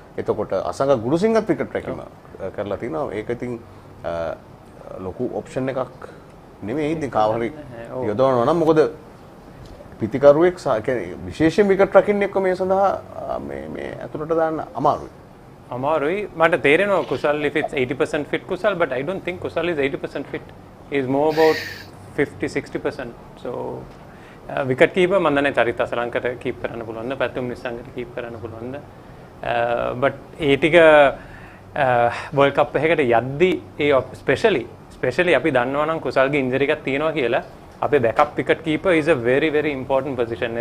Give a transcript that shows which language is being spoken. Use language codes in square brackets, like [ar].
[si] එතකොට අසංග ගුරුසිංහත් විකට් රැකීම කරලා තිනවා. ඒක ඉතින් ලොකු ඔප්ෂන් එකක් නෙමෙයි. ඉතින් කාවහරි යොදවනවා නම් මොකද පිතිකරුවෙක් විශේෂයෙන් විකට් රකින්න එක්ක මේ සඳහා මේ අතුරට දාන්න අමාරුයි. අමාරුයි. මට තේරෙනවා [en] Kusal if it's 80% fit Kusal, but I don't think Kusal is 80% fit. He is more about 50-60%. [si] So wicket keeper මම දන්නේ චරිත අසලංකට කීප් කරන්න පුළුවන්ද, පැතුම් නිස්සංගට කීප් කරන්න පුළුවන්ද. but ඒ ටික World Cup එකකට යද්දි ඒ especially අපි දන්නවා නම් කුසල්ගේ ඉන්ජරි එකක් තියෙනවා කියලා අපේ backup wicket keeper [en] is a very very important position.